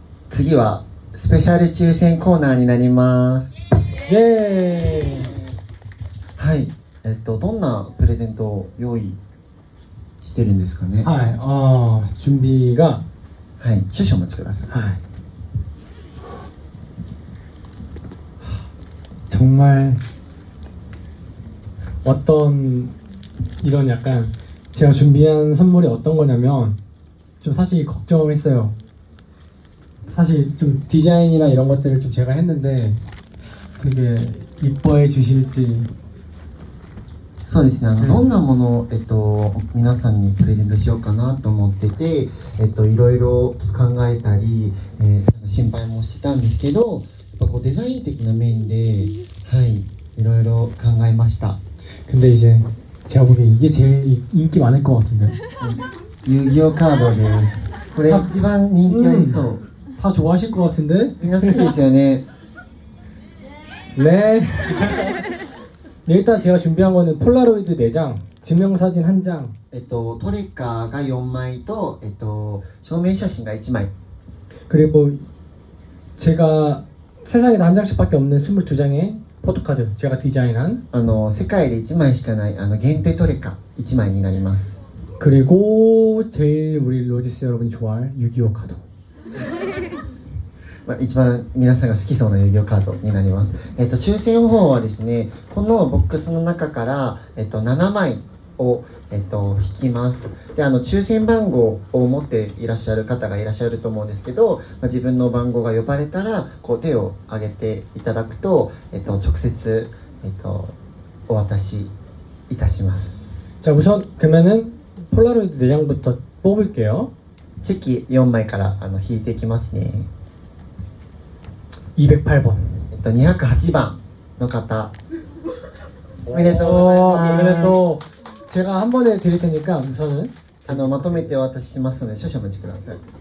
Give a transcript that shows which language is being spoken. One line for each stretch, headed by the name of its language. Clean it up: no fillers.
Japanese: 次はスペシャル抽選コーナーになります。イエーイ。はい、どんなプレゼントを用意してるんですかね。
Korean: はい、준비가
Japanese: はい、少々お待ちください。
Korean: 정말 어떤 이런 약간 제가 준비한 선물이 어떤 거냐면 좀 사실 걱정을 했어요. 사실 좀 디자인이나 이런 것들을 좀 제가 했는데 되게 이뻐해 주실지.
Japanese: そうですね、どんなものを、皆さんにプレゼントしようかなと思ってて、いろいろ考えたり、心配もしてたんですけど、やっぱこうデザイン的な面で、はい、いろいろ考えました。
Korean: 근데 이제 제가 보기엔 이게 제일 인기 많을 것 같은데.
Japanese: 遊戯王カードです。これ一番人気ありそう。
Korean: 다 좋아하실 것 같은데?
Japanese: みんな好きですよね。
Korean: 네. 네, 일단 제가 준비한 거는 폴라로이드 4장, 증명사진 1장.
Japanese: トレカが4枚と、証明写真が1枚。
Korean: 그리고 제가 세상에 한 장씩밖에 없는 22장의 포토카드 제가 디자인한.
Japanese: 世界で1枚しかない限定トレカ1枚になります。
Korean: 그리고 제일 우리 로지스 여러분이 좋아할 6.25 카드.
Japanese: まあ、一番皆さんが好きそうな遊戯王カードになります。抽選方法はですね、このボックスの中から、7枚を、引きます。で、抽選番号を持っていらっしゃる方がいらっしゃると思うんですけど、まあ、自分の番号が呼ばれたら、こう手を挙げていただくと、直接、お渡しいたします。
Korean: 자, 우선 그러면은 폴라로이드 4장부터 뽑을게요.
Japanese: チェキ4枚から引いていきますね。
Korean: 208번.
Japanese: 208番の方。おめでとうございます。
Korean: 그래도 제가 한 번에 드릴 테니까 우선은
Japanese: まとめてお渡ししますので少々お待ちください。